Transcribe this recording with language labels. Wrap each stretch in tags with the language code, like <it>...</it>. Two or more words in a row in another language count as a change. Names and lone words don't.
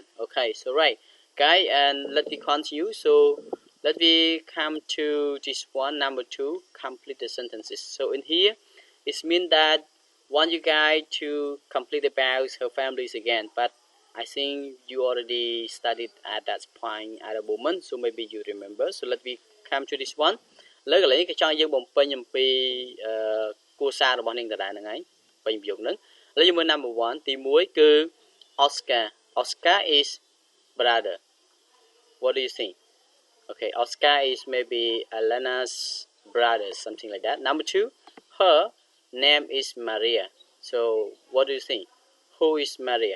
<en>Okay, so right, guys, and let me continue. So let me come to this one, number 2, complete the sentences. So in here, it means that want you guys to complete about her families again, but I think you already studied at that point at the moment, so maybe you remember. So let me come to this one.</en> <km>លើកន្លែងគេចង់យើងបំពេញអំពីគូសាររបស់នាងដដែលហ្នឹងហើយពេញប្រយោគហ្នឹងឥឡូវយើងមើល number 1 ទី1គឺ Oscar.</km> <en>Oscar is brother. What do you think? Okay, Oscar is maybe Elena's brother, something like that. Number 2, her name is Maria. So what do you think? Who is Maria?</en>